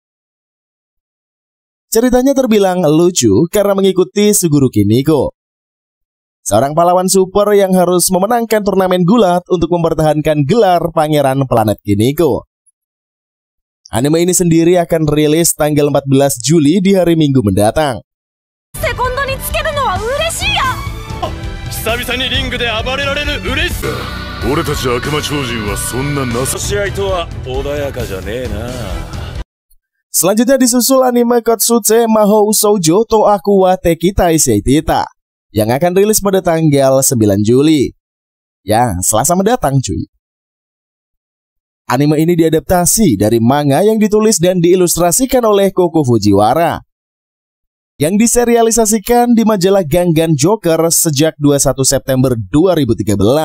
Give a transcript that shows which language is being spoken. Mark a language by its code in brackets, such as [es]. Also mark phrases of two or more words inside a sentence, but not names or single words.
[id] Ceritanya terbilang lucu karena mengikuti Suguru Kiniko, seorang pahlawan super yang harus memenangkan turnamen gulat untuk mempertahankan gelar Pangeran Planet Kiniko. Anime ini sendiri akan rilis tanggal 14 Juli di hari Minggu mendatang. [ja] 久々にリングで暴れられる嬉しさ。俺たち悪魔超人はそんな試合とは穏やかじゃねえな。 [id] Selanjutnya disusul anime Kotsutse Mahou Shoujo to Aku wa Tekitai Seitita yang akan rilis pada tanggal 9 Juli. Ya, Selasa mendatang cuy. Anime ini diadaptasi dari manga yang ditulis dan diilustrasikan oleh Koko Fujiwara, yang diserialisasikan di majalah Gangan Joker sejak 21 September 2013.